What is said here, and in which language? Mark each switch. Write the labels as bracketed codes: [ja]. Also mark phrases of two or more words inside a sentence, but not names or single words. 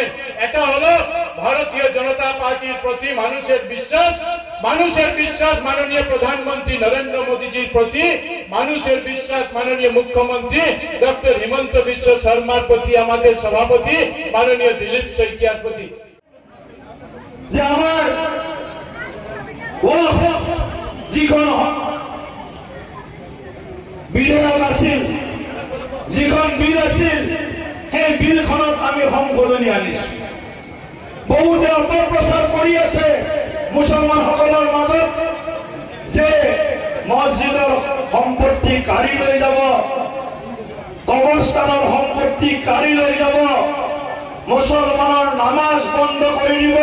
[bn] এটা হলো ভারতীয় জনতা পার্টির প্রতি মানুষের বিশ্বাস। মানুষের বিশ্বাস মাননীয় প্রধানমন্ত্রী নরেন্দ্র মোদীজির প্রতি, মানুষের বিশ্বাস মাননীয় মুখ্যমন্ত্রী ডক্টর হিমন্ত বিশ্ব শর্মার প্রতি, আমাদের সভাপতি মাননীয় দিলীপ শইকিয়ার প্রতি। [as] যে আমার যিখন বিধেয়ক আছিল, যিখন বিল আছিল, সেই বিলখনত আমি সংশোধনী আনিছো। বহুতে অপপ্ৰচাৰ কৰি আছে মুছলমানসকলৰ মাজত যে মছজিদৰ সম্পত্তি কাঢ়ি লৈ যাব, কবৰস্থানৰ সম্পত্তি কাঢ়ি লৈ যাব, মুছলমানৰ নামাজ বন্ধ কৰি দিব।